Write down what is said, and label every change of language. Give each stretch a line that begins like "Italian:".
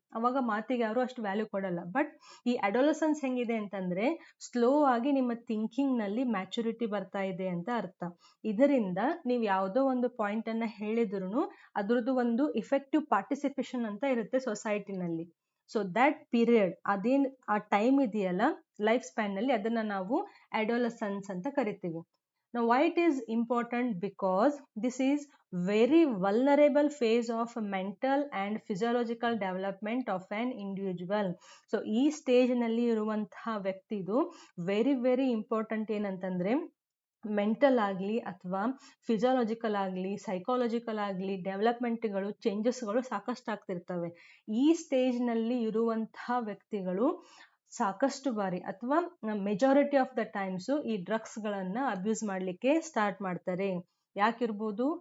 Kannada: ಅವಾಗ ಮಾತಿಗೆ ಯಾರು ಅಷ್ಟು ವ್ಯಾಲ್ಯೂ ಕೊಡಲ್ಲ. ಬಟ್ ಈ ಅಡೋಲಸೆನ್ಸ್ ಹೆಂಗಿದೆ ಅಂತಂದರೆ ಸ್ಲೋ ಆಗಿ ನಿಮ್ಮ ಥಿಂಕಿಂಗ್ನಲ್ಲಿ ಮ್ಯಾಚುರಿಟಿ ಬರ್ತಾ ಇದೆ ಅಂತ ಅರ್ಥ. ಇದರಿಂದ ನೀವು ಯಾವುದೋ ಒಂದು ಪಾಯಿಂಟನ್ನು ಹೇಳಿದ್ರು ಅದ್ರದ್ದು ಒಂದು ಇಫೆಕ್ಟಿವ್ ಪಾರ್ಟಿಸಿಪೇಷನ್ ಅಂತ ಇರುತ್ತೆ ಸೊಸೈಟಿನಲ್ಲಿ. ಸೊ ದ್ಯಾಟ್ ಪೀರಿಯಡ್, ಅದೇನು ಆ ಟೈಮ್ ಇದೆಯಲ್ಲ ಲೈಫ್ ಸ್ಪ್ಯಾನ್ನಲ್ಲಿ, ಅದನ್ನು ನಾವು ಅಡೋಲಸೆನ್ಸ್ ಅಂತ ಕರಿತೀವಿ.
English: Now why it is important? Because this is very vulnerable phase of mental and physiological development of an individual.
Kannada: So ಈ ಸ್ಟೇಜ್ನಲ್ಲಿ ಇರುವಂತಹ ವ್ಯಕ್ತಿದು ವೆರಿ ಇಂಪಾರ್ಟೆಂಟ್. ಏನಂತಂದರೆ ಮೆಂಟಲ್ ಆಗಲಿ ಅಥವಾ ಫಿಸಿಯಾಲಜಿಕಲ್ ಆಗಲಿ ಸೈಕಾಲಜಿಕಲ್ ಆಗಲಿ ಡೆವಲಪ್ಮೆಂಟ್ಗಳು ಚೇಂಜಸ್ಗಳು ಸಾಕಷ್ಟು ಆಗ್ತಿರ್ತವೆ. ಈ ಸ್ಟೇಜ್ನಲ್ಲಿ ಇರುವಂತಹ ವ್ಯಕ್ತಿಗಳು ಸಾಕಷ್ಟು ಬಾರಿ ಅಥವಾ ಮೆಜಾರಿಟಿ ಆಫ್ ದ ಟೈಮ್ಸು ಈ ಡ್ರಗ್ಸ್ಗಳನ್ನು ಅಬ್ಯೂಸ್ ಮಾಡಲಿಕ್ಕೆ ಸ್ಟಾರ್ಟ್ ಮಾಡ್ತಾರೆ. ಯಾಕಿರ್ಬೋದು?